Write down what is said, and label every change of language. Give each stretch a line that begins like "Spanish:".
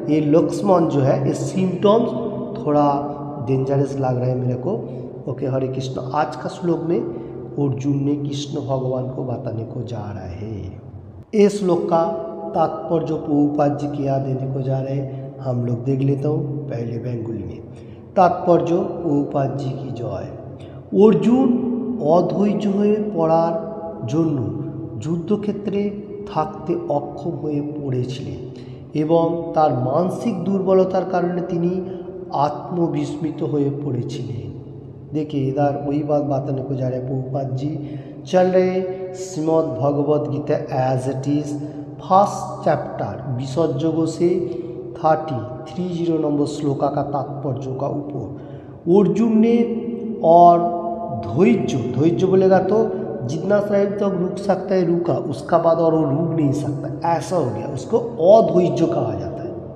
Hindi: ये लक्ष्मण जो है, ये सिम्टम्स थोड़ा डेंजरस लग रहा है मेरे को। ओके, हरे कृष्ण। आज का श्लोक में अर्जुन ने कृष्ण भगवान को बताने को जा रहा है। ये श्लोक का तात्पर्य जो प्रभुपाद जी क्या देने को जा रहे हैं हम लोग देख लेता हूँ। पहले बेंगोली में तात्पर्य प्रभुपाद जी की जय।
Bangla: अर्जुन অধৈর্য হয়ে পড়ার জন্য যুদ্ধক্ষেত্রে থাকতে অক্ষম হয়ে পড়েছিলেন এবং তার মানসিক দুর্বলতার কারণে তিনি आत्मविस्मित हुए पड़ेছিলেন।
Hindi: देखिए इधर वही बात बताने को जा रहे हैं प्रभुपाद जी। चल रहे Shrimad Bhagavad Gita as it is first chapter विसर्जों से 30 नंबर श्लोका का तात्पर्य का ऊपर अर्जुन ने और धैर्य बोलेगा तो जितना टाइम तक रुक सकता है रुका, उसका बाद और वो रुक नहीं सकता, ऐसा हो गया, उसको अधैर्य कहा जाता है।